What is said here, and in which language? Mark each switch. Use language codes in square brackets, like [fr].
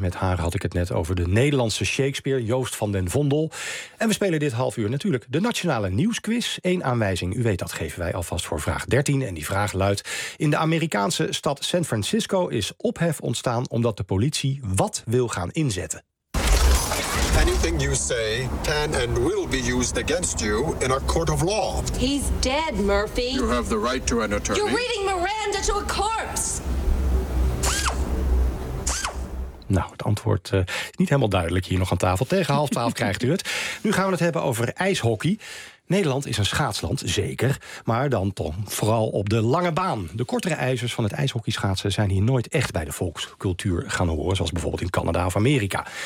[nl] Met haar had ik het net over de Nederlandse Shakespeare, Joost van den Vondel. En we spelen dit half uur natuurlijk de Nationale Nieuwsquiz. 1 aanwijzing, u weet dat, geven wij alvast voor vraag 13. En die vraag luidt: in de Amerikaanse stad San Francisco is ophef ontstaan omdat de politie wat wil gaan inzetten. [en] Anything you say can and will be used against you in a court of law. He's dead, Murphy. You have the right to an attorney. You're reading Miranda to a corpse. [nl] Nou, het antwoord is niet helemaal duidelijk hier nog aan tafel. Tegen 11:30 krijgt u het. Nu gaan we het hebben over ijshockey. Nederland is een schaatsland, zeker, maar dan toch vooral op de lange baan. De kortere ijzers van het ijshockeyschaatsen zijn hier nooit echt bij de volkscultuur gaan horen, zoals bijvoorbeeld in Canada of Amerika.